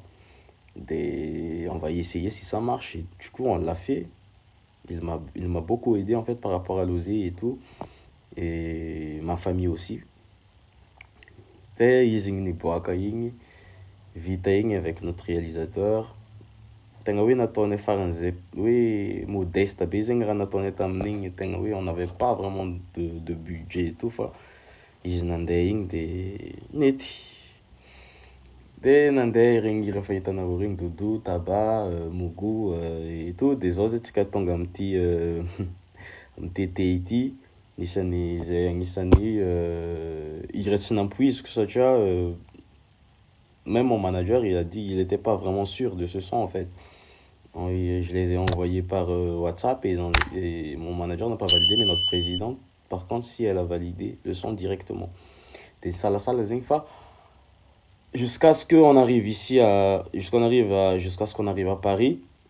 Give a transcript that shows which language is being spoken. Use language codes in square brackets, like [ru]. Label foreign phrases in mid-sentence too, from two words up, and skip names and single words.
[fr] On va y essayer si ça marche. Et du coup, on l'a fait. Il m'a beaucoup aidé en fait par rapport à l'osé et tout. Et ma famille aussi. Vita avec notre réalisateur. [mg] Tegna hoe nataony faran'izay hoe modeste be zegny raha nataony tamin'igny, tegna hoe [fr] on n'avait pas vraiment de budget et tout [mg] fa izy nandeha igny de nety. De nandeha regny hira fa hitanareo regny Doudou, Taba, Mougou [fr] et tout. [mg] De zao zay tsika tonga am'ty am'TT ity, anisan'ny hira tsy nampoiziko satria [fr] même mon manager il a dit il était pas vraiment sûr de ce son en fait. Je les ai envoyés par WhatsApp et mon manager n'a pas validé, mais notre présidente, par contre, si elle a validé le son directement. Des salas zinfa jusqu'à ce qu'on arrive jusqu'à ce qu'on arrive à Paris.